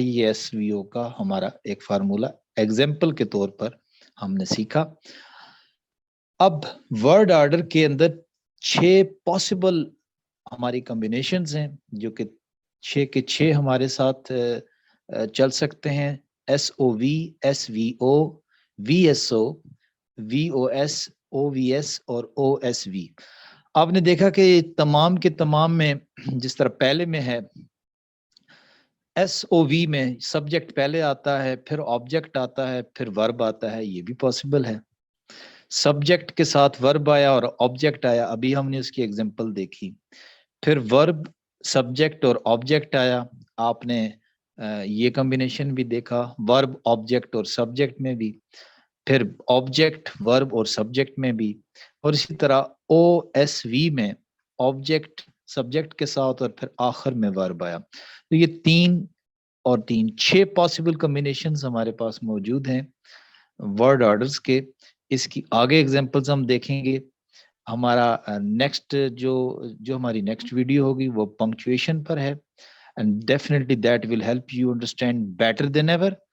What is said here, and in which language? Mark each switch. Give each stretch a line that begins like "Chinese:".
Urdu: یہ SVO کا ہمارا ایک فارمولا ایگزامپل کے طور پر ہم نے سیکھا. اب ورڈ آرڈر کے اندر 6 پاسبل ہماری کمبینیشنز ہیں جو کہ 6 کے 6 ہمارے ساتھ چل سکتے ہیں. SOV SVO VSO VOS OVS اور OSV. آپ نے دیکھا کہ تمام کے تمام میں جس طرح پہلے میں ہے SOV میں سبجیکٹ پہلے آتا ہے، پھر آبجیکٹ آتا ہے، پھر ورب آتا ہے. یہ بھی پاسبل ہے. سبجیکٹ کے ساتھ ورب آیا اور آبجیکٹ آیا، ابھی ہم نے اس کی ایگزامپل دیکھی. پھر ورب سبجیکٹ اور آبجیکٹ آیا، آپ نے یہ کمبینیشن بھی دیکھا، ورب آبجیکٹ اور سبجیکٹ میں بھی، پھر آبجیکٹ ورب اور سبجیکٹ میں بھی، اور اسی طرح OSV میں آبجیکٹ سبجیکٹ کے ساتھ اور پھر آخر میں ورب آیا. تو یہ 3 اور 3 6 پاسبل کمبینیشنز ہمارے پاس موجود ہیں ورڈ آرڈرز کے. اس کی آگے ایگزامپلز ہم دیکھیں گے. ہمارا نیکسٹ جو ہماری نیکسٹ ویڈیو ہوگی وہ پنکچویشن پر ہے.
English: And definitely that will help you understand better than ever.